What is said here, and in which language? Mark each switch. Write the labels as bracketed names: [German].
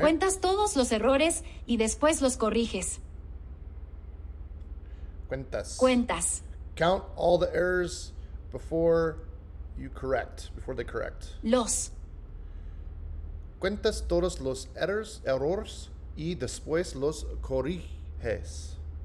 [Spanish] Cuentas todos los errores y después los corriges. Cuentas. [English] Count all the errors before they correct. [Spanish] Los. Cuentas todos los errores y después los corriges.